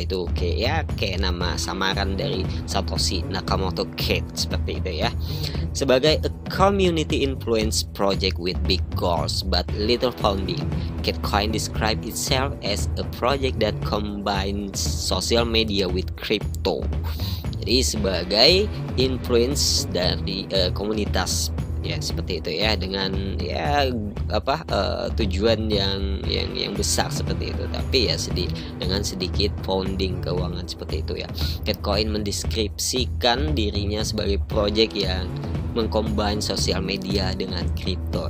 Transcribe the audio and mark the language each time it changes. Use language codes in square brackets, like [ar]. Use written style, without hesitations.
[id] Itu kayak nama samaran dari Satoshi Nakamoto Cat seperti itu ya. [en] Sebagai a community influence project with big goals but little funding, Catcoin described itself as a project that combines social media with crypto. [id] Jadi sebagai influence dari komunitas ya seperti itu ya, dengan ya tujuan yang besar seperti itu, tapi ya dengan sedikit founding keuangan seperti itu ya. Catcoin mendeskripsikan dirinya sebagai project yang mengcombine sosial media dengan kripto.